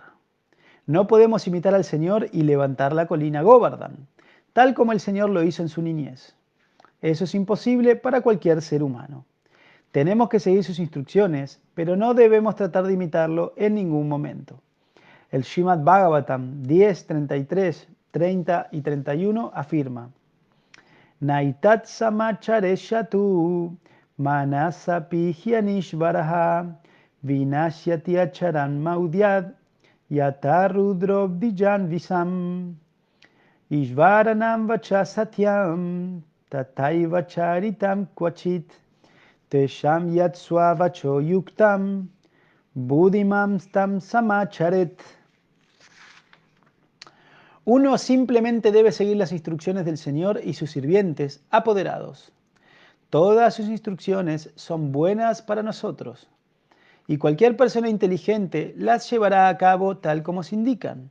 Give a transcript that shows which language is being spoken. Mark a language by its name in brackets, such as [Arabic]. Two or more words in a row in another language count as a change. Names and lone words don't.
[Spanish] No podemos imitar al Señor y levantar la colina Govardhan, tal como el Señor lo hizo en su niñez. Eso es imposible para cualquier ser humano. Tenemos que seguir sus instrucciones, pero no debemos tratar de imitarlo en ningún momento. El Srimad Bhagavatam 10, 33, 30 y 31 afirma: [Sanskrit] नैतत् समाचरेज्जातु मनसापि ह्यनीश्वरः विनश्यति आचरन् मौढ्याद् यथारुद्रोऽब्धिजं विषम् ईश्वराणां वचः सत्यं तथैव चरितं क्वचित् तेषां यत्स्व वचो युक्तं बुद्धिमां स्तत् समाचरेत्. [Spanish] Uno simplemente debe seguir las instrucciones del Señor y sus sirvientes apoderados. Todas sus instrucciones son buenas para nosotros, y cualquier persona inteligente las llevará a cabo tal como se indican.